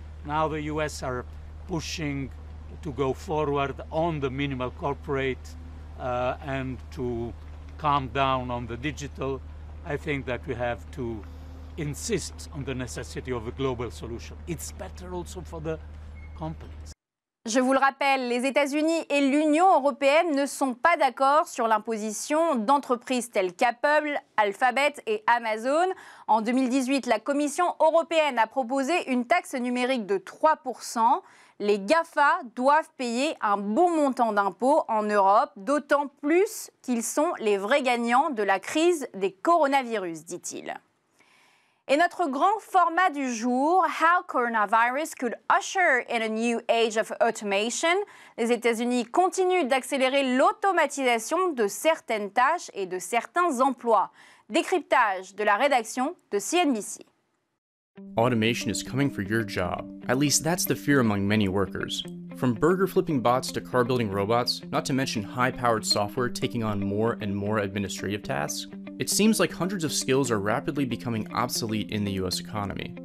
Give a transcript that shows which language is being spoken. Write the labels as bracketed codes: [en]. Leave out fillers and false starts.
[en] Now the US are pushing to go forward on the minimal corporate and to calm down on the digital. I think that we have to insist on the necessity of a global solution. It's better also for the companies. [fr] Je vous le rappelle, les États-Unis et l'Union européenne ne sont pas d'accord sur l'imposition d'entreprises telles qu'Apple, Alphabet et Amazon. En 2018, la Commission européenne a proposé une taxe numérique de 3%. Les GAFA doivent payer un bon montant d'impôts en Europe, d'autant plus qu'ils sont les vrais gagnants de la crise des coronavirus, dit-il. Et notre grand format du jour, [en] How Coronavirus Could Usher in a New Age of Automation. [fr] Les États-Unis continuent d'accélérer l'automatisation de certaines tâches et de certains emplois. Décryptage de la rédaction de CNBC. [en] Automation is coming for your job. At least that's the fear among many workers. From burger-flipping bots to car-building robots, not to mention high-powered software taking on more and more administrative tasks, it seems like hundreds of skills are rapidly becoming obsolete in the US economy.